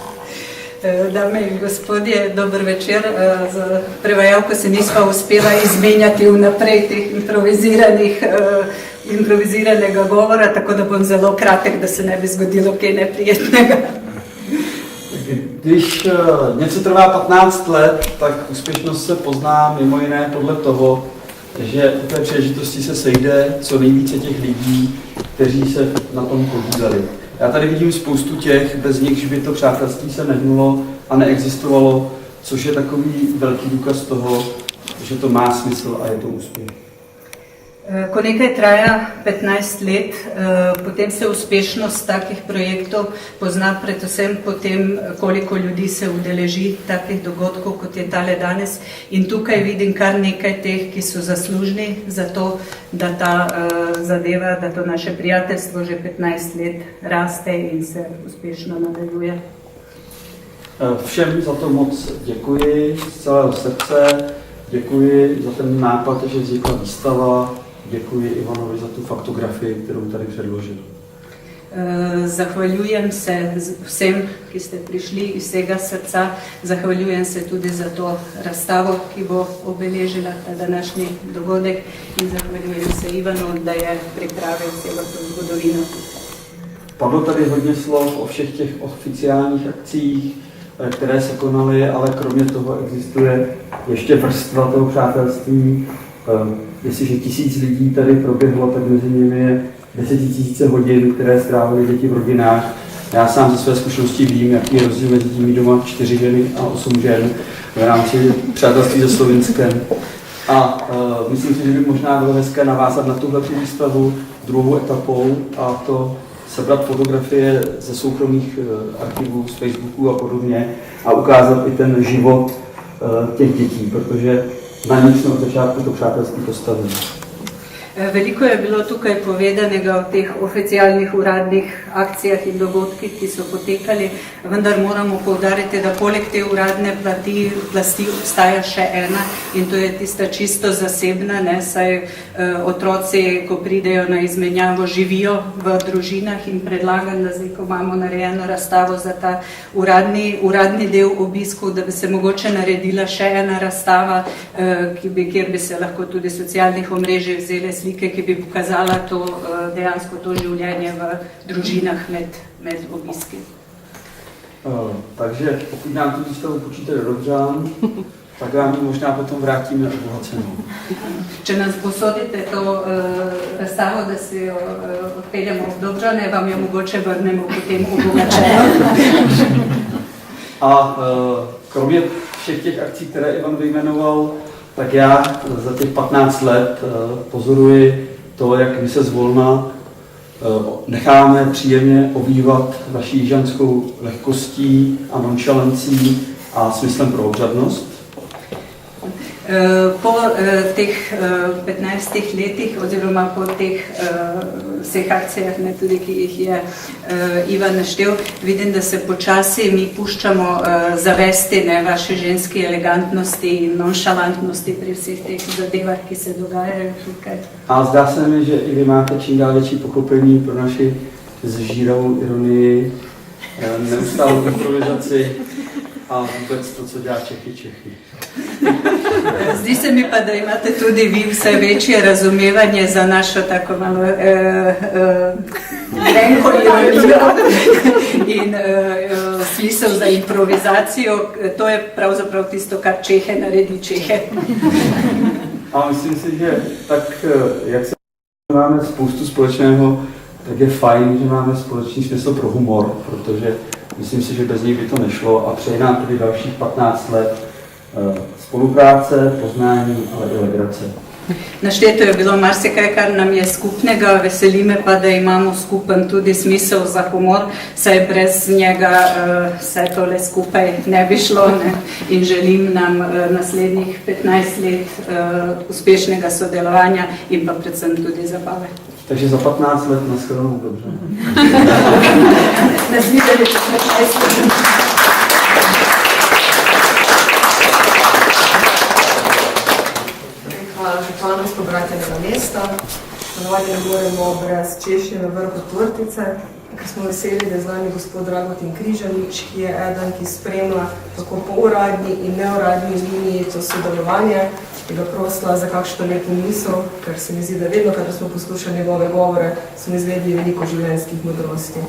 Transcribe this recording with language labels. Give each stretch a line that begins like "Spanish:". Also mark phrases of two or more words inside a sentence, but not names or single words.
Slovenian: Dame in gospodje, dober večer. Z prevajalko se nisva uspela izmenjati vnaprej teh improviziranega govora, tako da bom zelo kratek, da se ne bi zgodilo kaj neprijetnega.
Czech: Když něco trvá 15 let, tak úspěšnost se pozná mimo jiné podle toho, že u té příležitosti se sejde co nejvíce těch lidí, kteří se na tom podíleli. Já tady vidím spoustu těch, bez nichž by to přátelství se nehnulo a neexistovalo, což je takový velký důkaz toho, že to má smysl a je to úspěch.
Slovenian: Ko nekaj traja 15 let, potem se uspešnost takih projektov pozna predvsem po tem, koliko ljudi se udeleži takih dogodkov, kot je tale danes. In tukaj vidim kar nekaj teh, ki so zaslužni za to, da ta zadeva, da to naše prijateljstvo že 15 let raste in se uspešno nadaljuje.
Czech: Všem za to moc děkuji z celého srdce. Děkuji za ten nápad, že vznikla výstava. Děkuji Ivanovi za tu faktografii, kterou tady předložil.
Slovenian: Zahvaljujem se vsem, ki ste prišli iz vsega srca. Zahvaljujem se tudi za to razstavo, ki bo obeležila ta današnji dogodek. In zahvaljujem se Ivanu, da je pripravil celo to zgodovino.
Czech: Padlo tady hodně slov o všech těch oficiálních akcích, které se konaly, ale kromě toho existuje ještě vrstva toho přátelství. Jestliže 1000 lidí tady proběhlo, tak mezi nimi je 10 000 hodin, které strávili děti v rodinách. Já sám ze své zkušenosti vím, jaký je rozdíl mezi tím mít doma 4 ženy a 8 žen v rámci přátelství se Slovinskem. A myslím si, že by možná bylo hezké navázat na tuhle výstavu druhou etapou, a to sebrat fotografie ze soukromých archivů, z Facebooku a podobně a ukázat i ten život těch dětí, protože na nich jsme od začátku to přátelství postavili.
Slovenian: Veliko je bilo tukaj povedanega o teh oficialnih uradnih akcijah in dogodkih, ki so potekali, vendar moramo poudariti, da poleg te uradne plasti obstaja še ena in to je tista čisto zasebna, ne, saj otroci, ko pridejo na izmenjavo, živijo v družinah in predlagam, da zdaj, ko imamo narejeno razstavo za ta uradni del obiskov, da bi se mogoče naredila še ena razstava, kjer bi se lahko tudi socialnih omrežij vzeli slike, ki bi pokazala to, dejansko to življenje v družinah med obiski.
Czech: Takže pokud nám tu výstavu počítate dobře, tak vám ji možná potom vrátíme obohacenou.
Slovenian: Če nas posodite to razstavo, da si jo odpeljamo v Dobřane, vám jo mogoče vrnemo potem obogačeno.
Czech: A kromě všech těch akcí, které Ivan vyjmenoval, tak já za těch 15 let pozoruji to, jak my se zvolna necháme příjemně obývat vaší jižanskou lehkostí a nonchalancí a smyslem pro obřadnost.
Slovenian: Po teh 15 letih oziroma po teh vseh akcijah, ne, tudi, ki jih je Ivan naštel, vidim, da se počasi mi puščamo zavesti, ne, vaše ženske elegantnosti in nonšalantnosti pri vseh teh zadevah, ki se dogajajo tukaj.
Czech: A zdá se mi, že i vy máte čím dál větší pochopení pro naši zžíravou ironii, neustálou improvizaci a vůbec to, co dělá Čechy.
Slovenian: Zdi se mi pa, da imate tudi vi vse večje razumevanje za našo tako malo grenko ironijo in smisel za improvizacijo. To je pravzaprav tisto, kar Čehe naredi Čehe.
Czech: A myslím si, že tak, jak se máme spoustu společného, tak je fajn, že máme společný smysl pro humor, protože myslím si, že bez něj by to nešlo a přeji nám tedy dalších 15 let spolupráce, poznání, ale i legrace.
Slovenian: Našteto je bilo marsikaj, kar nam je skupnega, veseli me pa, da imamo skupen tudi smisel za humor, saj brez njega vse tole skupaj ne bi šlo, ne? In želim nam naslednjih 15 let uspešnega sodelovanja in pa predvsem tudi zabave.
Czech: Takže za 15 let na shledanou, dobře.
Slovenian: Nasvidenje, če smo 6 let. Županom s pobratjenega mesta. Ponovadi ne moremo brez češnje na vrhu tortice, ker smo veseli, da je z nami gospod Dragutin Križanič, ki je eden, ki spremlja tako po uradni in neuradni liniji to sodelovanje, ki ga prosila za kakšno lepo misel, ker se mi zdi, da vedno, kadar smo poslušali njegove govore, smo izvedli veliko življenjskih modrosti.